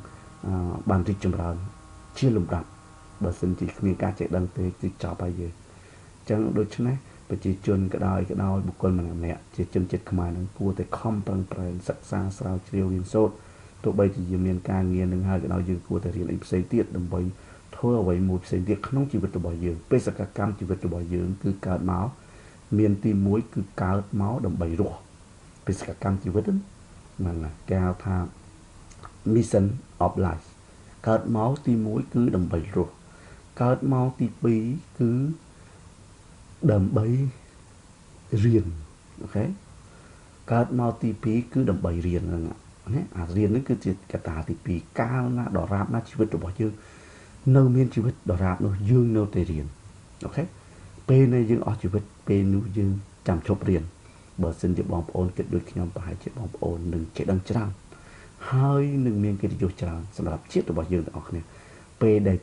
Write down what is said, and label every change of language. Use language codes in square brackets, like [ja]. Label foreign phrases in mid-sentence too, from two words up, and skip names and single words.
[km] បានរីកចម្រើនជាលំដាប់បើសិនជាគ្មានការចេះដឹងទេគឺចប់ហើយយើងអញ្ចឹងដូច្នេះប្រជាជនក៏ដោយបុគ្គលម្នាក់ជាជនជាតិខ្មែរនឹងគួរតែខំប្រឹងប្រែងសិក្សាស្រាវជ្រាវរៀនសូត្រទោះបីជាយើងមានការងារនឹងហើយក៏ដោយយើងគួរតែរៀនអីផ្សេងទៀតដើម្បីធ្វើអ្វីមួយផ្សេងទៀតក្នុងជីវិតរបស់យើងបេសកកម្មជីវិតរបស់យើងគឺកើតមកមានទី1គឺកើតមកដើម្បីរស់បេសកកម្មជីវិតហ្នឹងគេហៅថា [en] mission of life [km] កើតមកទី1គឺដើម្បីរស់កើតមកទី2គឺដើម្បីរៀនអូខេកើតមកទី2 គឺដើម្បីរៀនហ្នឹងណាអារៀនហ្នឹងគឺជាកត្តាទី2កាលណាដរាបណាជីវិតរបស់យើងនៅមានជីវិតដរាបនោះយើងនៅតែរៀនអូខេពេលដែលយើងអស់ជីវិតពេលនោះយើងចាំឈប់រៀនបើសិនជាបងប្អូនគិតដូចខ្ញុំប្រហែលជាបងប្អូននឹងចេះដឹងច្រើនហើយនឹងមានកិត្តិយសច្រើនសម្រាប់ជាតិរបស់យើងទាំងអស់គ្នាពេលដែល